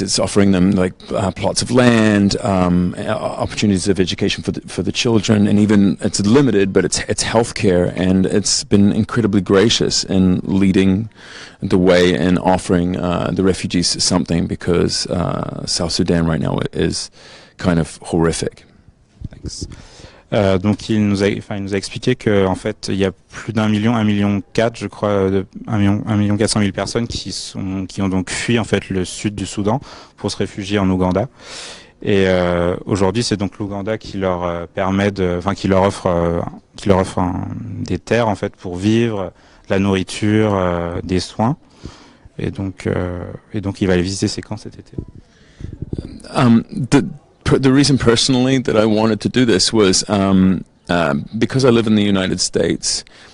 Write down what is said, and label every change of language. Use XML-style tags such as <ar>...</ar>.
<en>It's offering them like plots of land, opportunities of education for the children, and even it's limited, but it's healthcare, and it's been incredibly gracious in leading the way and offering the refugees something, because South Sudan right now is kind of horrific. Thanks.</en> <fr>Donc il nous a expliqué que en fait il y a plus d'1 million, 1,4 million, je crois, 1,4 million personnes qui ont donc fui en fait le sud du Soudan pour se réfugier en Ouganda. Et aujourd'hui c'est donc l'Ouganda qui leur permet qui leur offre des terres en fait pour vivre, de la nourriture, des soins. Et donc il va aller visiter ces camps cet été.</fr> <en>The reason personally that I wanted to do this was because I live in the United States.</en>